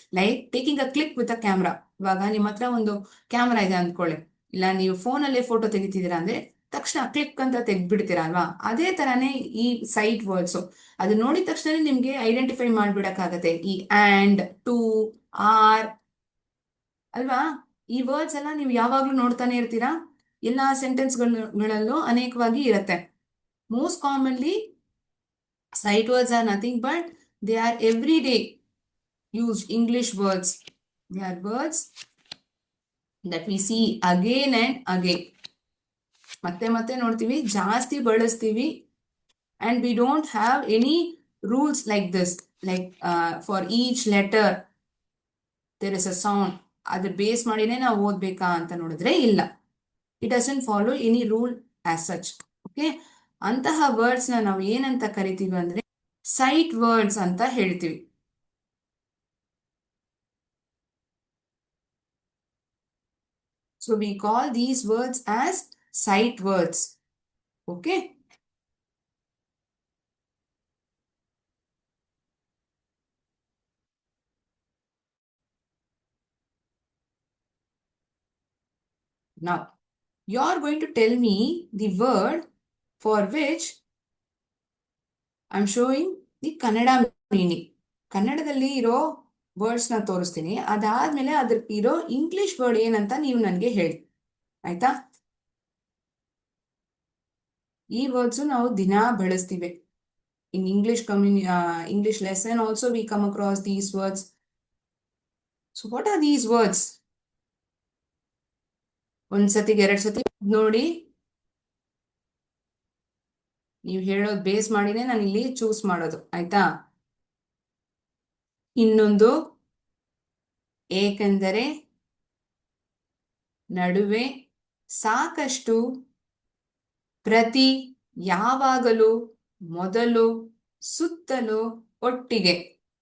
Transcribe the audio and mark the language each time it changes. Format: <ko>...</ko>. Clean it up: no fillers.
<en>Like taking a click with a camera.</en> <kn>ಇವಾಗ ನಿಮ್ಮ ಹತ್ರ ಒಂದು ಕ್ಯಾಮ್ರಾ ಇದೆ ಅಂದ್ಕೊಳ್ಳಿ, ಇಲ್ಲ ನೀವು ಫೋನಲ್ಲೇ ಫೋಟೋ ತೆಗಿತಿದ್ದೀರಾ ಅಂದ್ರೆ ತಕ್ಷಣ ಕ್ಲಿಕ್ ಅಂತ ತೆಗ್ದ್ಬಿಡ್ತೀರಾ ಅಲ್ವಾ? ಅದೇ ತರಾನೇ ಈ ಸೈಟ್ ವರ್ಡ್ಸ್. ಅದು ನೋಡಿದ ತಕ್ಷಣ ನಿಮ್ಗೆ ಐಡೆಂಟಿಫೈ ಮಾಡ್ಬಿಡಕ್ಕಾಗತ್ತೆ. ಈ ಆ್ಯಂಡ್, ಟು, ಆರ್ ಅಲ್ವಾ? ಈ ವರ್ಡ್ಸ್ ಎಲ್ಲ ನೀವು ಯಾವಾಗ್ಲೂ ನೋಡ್ತಾನೆ ಇರ್ತೀರಾ. ಎಲ್ಲಾ ಸೆಂಟೆನ್ಸ್ಗಳಲ್ಲೂ ಅನೇಕವಾಗಿ ಇರತ್ತೆ.</kn> <en>Most commonly sight words are nothing but they are everyday used English words. They are words that we see again and again.</en> <kn>ಮತ್ತೆ ಮತ್ತೆ ನೋಡ್ತೀವಿ, ಜಾಸ್ತಿ ಬಳಸ್ತೀವಿ.</kn> <en>And we don't have any rules like this. Like for each letter there is a sound.</en> <kn>ಅದ್ರ base ಮಾಡಿನೇ ನಾವು ಓದ್ಬೇಕಾ ಅಂತ ನೋಡಿದ್ರೆ ಇಲ್ಲ.</kn> <en>It doesn't follow any rule as such. Okay?</en> <kn>ಅಂತಹ ವರ್ಡ್ಸ್ ನಾವು ಏನಂತ ಕರಿತೀವಿ ಅಂದ್ರೆ ಸೈಟ್ ವರ್ಡ್ಸ್ ಅಂತ ಹೇಳ್ತೀವಿ.</kn> <en>So we call these words as sight words. Okay? Now, you are going to tell me the word for which I am showing the Kannada meaning.</en> <kn>ಕನ್ನಡದಲ್ಲಿ ಇರೋ words ನ ತೋರಿಸ್ತೀನಿ, ಅದಾದ್ಮೇಲೆ ಅದ್ರ ಇರೋ ಇಂಗ್ಲಿಷ್ ವರ್ಡ್ ಏನಂತ ನೀವು ನನಗೆ ಹೇಳಿ, ಆಯ್ತಾ? ಈ ವರ್ಡ್ಸ್ ನಾವು ದಿನಾ ಬಳಸ್ತೀವಿ.</kn> <en>In English lesson also we come across these words. So what are these words?</en> <kn>ಒಂದ್ ಸತಿಗೆ ಎರಡ್ ಸತಿ ನೋಡಿ, ನೀವು ಹೇಳೋದು ಬೇಸ್ ಮಾಡಿನೇ ನಾನು ಇಲ್ಲಿ ಚೂಸ್ ಮಾಡೋದು, ಆಯ್ತಾ? ಇನ್ನೊಂದು, ಏಕೆಂದರೆ, ನಡುವೆ, ಸಾಕಷ್ಟು, ಪ್ರತಿ, ಯಾವಾಗಲೂ, ಮೊದಲು, ಸುತ್ತಲೂ, ಒಟ್ಟಿಗೆ.</kn>